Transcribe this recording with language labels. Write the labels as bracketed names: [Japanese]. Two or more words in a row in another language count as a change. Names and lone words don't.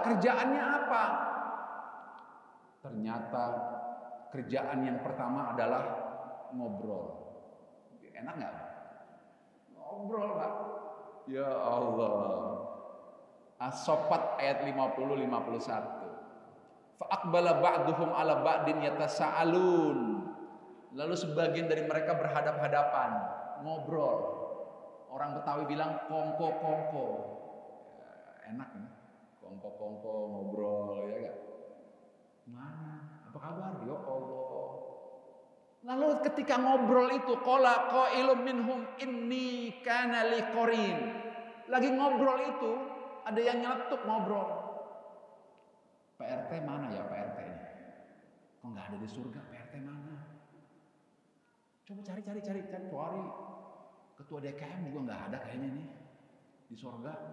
[Indonesian] Kerjaannya apa? Ternyata kerjaan yang pertama adalah ngobrol. Enak nggak? Ngobrol Pak. Ya Allah. As-Saffat ayat 50-51. [Arabic] فأقبل بعضهم على بعض يتساءلون. [Indonesian] Lalu sebagian dari mereka berhadap-hadapan, ngobrol. Orang Betawi bilang kongko-kongko. Ya, enak ya. Kongko-kongko ngobrol ya kan? Mana? Apa kabar? Ya Allah. Lalu ketika ngobrol itu, [Arabic] قال قائل منهم إني كان لي قرين. [Indonesian] Lagi ngobrol itu, ada yang nyeletuk ngobrol. Pak RT mana ya Pak RT ini? Kok nggak ada di surga? Pak RT mana? Coba cari. Ketua DKM juga nggak ada kayaknya nih di surga.